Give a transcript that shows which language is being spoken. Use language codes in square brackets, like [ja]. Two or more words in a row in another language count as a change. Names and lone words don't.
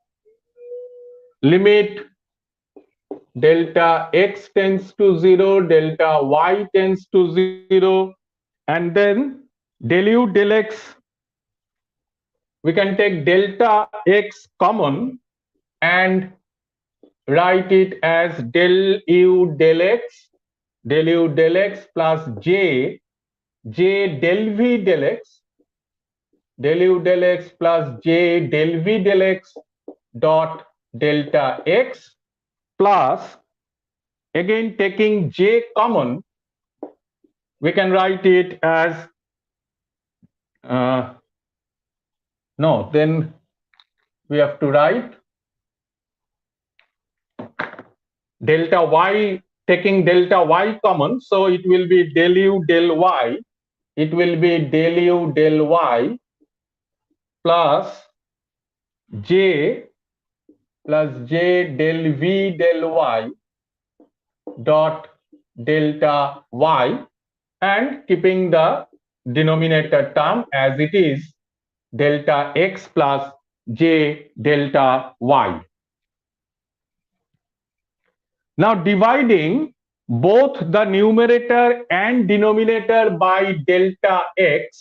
[en] limit delta x tends to 0, delta y tends to 0, and then del u del x, we can take delta x common and write it as del u del x plus j j del v del x, del u del x plus j del v del x dot delta x plus, again taking j common, we can write it as no, then we have to write delta y, taking delta y common, so it will be del u del y, it will be del u del y plus j del v del y dot delta y, and keeping the denominator term as it is, delta x plus j delta y. Now dividing both the numerator and denominator by delta x.